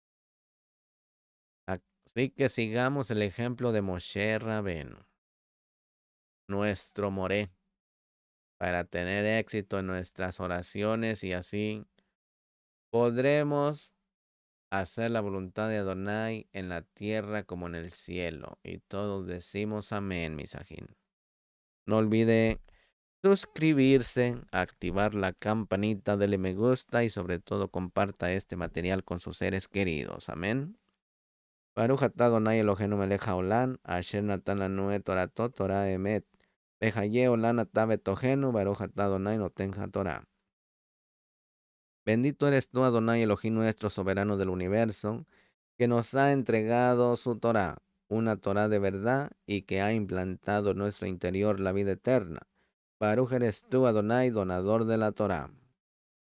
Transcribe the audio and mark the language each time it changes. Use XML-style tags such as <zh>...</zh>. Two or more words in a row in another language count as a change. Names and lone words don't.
<es>Así que sigamos el ejemplo de Moshe Rabenu, nuestro Moré, para tener éxito en nuestras oraciones y así podremos hacer la voluntad de Adonai en la tierra como en el cielo. Y todos decimos amén, Misajín. No olvide suscribirse, activar la campanita, dele me gusta y sobre todo comparta este material con sus seres queridos. Amén.</es> <he>ברוך אתה אדוני אלוהינו מלך העולם, אשר נתן לנו את תורתו תורת אמת. וחיי עולם נטע בתוכנו, ברוך אתה אדוני נותן התורה.</he> <es>Bendito eres tú, Adonai Elohim nuestro, soberano del universo, que nos ha entregado su Torah, una Torah de verdad y que ha implantado en nuestro interior la vida eterna. Baruch eres tú, Adonai, donador de la Torah.</es>